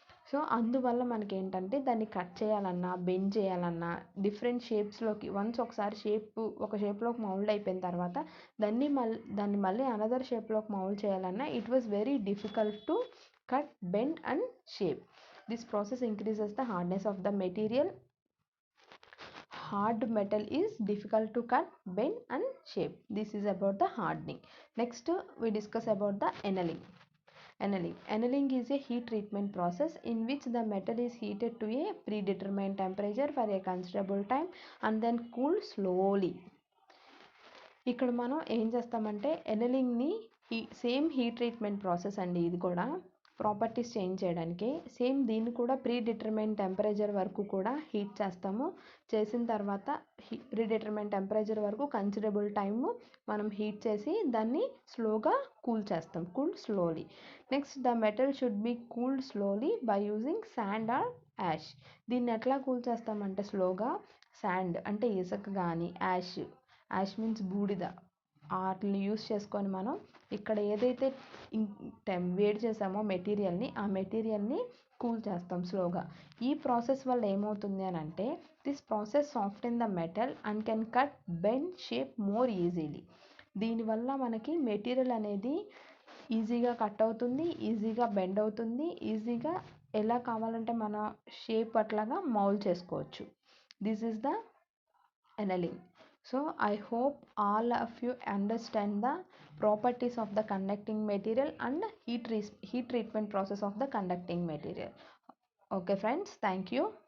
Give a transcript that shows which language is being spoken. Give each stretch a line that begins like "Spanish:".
Telugu: So అందువల్ల మనకి ఏంటంటే దాన్ని కట్ చేయాలన్నా బెండ్ చేయాలన్నా డిఫరెంట్ షేప్స్లోకి వన్స్ ఒకసారి ఒక షేప్లోకి మౌల్డ్ అయిపోయిన తర్వాత దాన్ని మళ్ళీ అనదర్ షేప్లోకి మౌల్డ్ చేయాలన్నా
English: It was very difficult to cut, bend and shape. This process increases the hardness of the material. Hard metal is difficult to cut, bend and shape. This is about the hardening. Next we discuss about the annealing. Annealing is a heat treatment process in which the metal is heated to a predetermined temperature for a considerable time and then cooled slowly.
Telugu: ఇక్కడ మనం ఏం చేస్తామంటే ఎనలింగ్ని same heat treatment process అండి. ఇది కూడా properties change చేయడానికి same దీన్ని కూడా ప్రీ డిటర్మైన్ టెంపరేచర్ వరకు కూడా హీట్ చేస్తాము. చేసిన తర్వాత ప్రీ డిటర్మైన్ టెంపరేచర్ వరకు కన్సిడరబుల్ టైము మనం హీట్ చేసి దాన్ని స్లోగా కూల్ చేస్తాం, cool slowly.
English: Next the metal should be cooled slowly by using sand or ash.
Telugu: దీన్ని ఎట్లా కూల్ చేస్తామంటే స్లోగా శాండ్ అంటే ఇసుక కానీ యాష్ మీన్స్ బూడిద, వాటిని యూస్ చేసుకొని మనం ఇక్కడ ఏదైతే వేడి చేసామో మెటీరియల్ని ఆ మెటీరియల్ని కూల్ చేస్తాం స్లోగా. ఈ ప్రాసెస్ వల్ల ఏమవుతుంది అని అంటే
English: This process soften the metal and can cut, bend, shape more easily.
Telugu: దీనివల్ల మనకి మెటీరియల్ అనేది ఈజీగా కట్ అవుతుంది, ఈజీగా బెండ్ అవుతుంది, ఈజీగా ఎలా కావాలంటే మన షేప్ అట్లాగా మౌల్డ్ చేసుకోవచ్చు.
English: This is the annealing. So I hope all of you understand the properties of the conducting material and heat treatment process of the conducting material. Okay friends, thank you.